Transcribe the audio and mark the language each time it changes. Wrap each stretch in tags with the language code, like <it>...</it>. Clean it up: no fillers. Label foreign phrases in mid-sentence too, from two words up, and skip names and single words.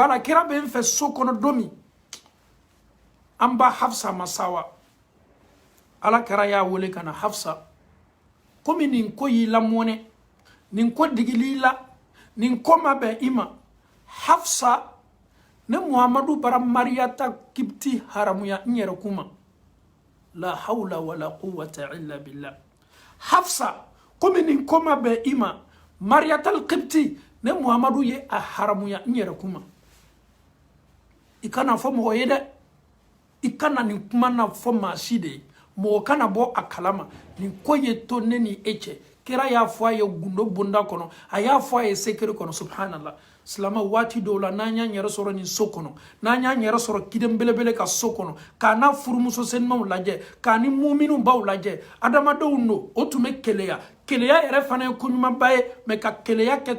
<bm>la kira bɛ n fɛ so kɔnɔ don min an ba Hafsa ma sawa ala kɛra y'a wele ka na Hafsa komi nin ko y'i lamɔnɛ nin ko digili la nin ko ma bɛn i ma Hafsa ne Muhamadu bara Mariyata Qibti haramuya n yɛrɛ kuma</bm> <ar>لا حول ولا قوة إلا بالله</ar> <bm>Hafsa komi nin ko ma bɛn i ma Mariyatal Qibti ne Muhamadu ye a haramuya n yɛrɛ kuma i kana fɔ mɔgɔ ye dɛ i kana nin kuma na fɔ maa si de ye mɔgɔ kana bɔ a kalama nin ko ye to ne ni e cɛ kira y'a fɔ a ye gundo bonda kɔnɔ a y'a fɔ a ye sekere kɔnɔ subhanallah silama waati dɔw la n'an y'an yɛrɛ sɔrɔ nin so kɔnɔ n'an y'an yɛrɛ sɔrɔ kiden belebele ka so kɔnɔ k'a n'a furumuso senimaw lajɛ k'a ni muminu baw lajɛ adamadenw don o tun bɛ keleya yɛrɛ fana ye koɲumanba ye mais ka keleya kɛ</bm>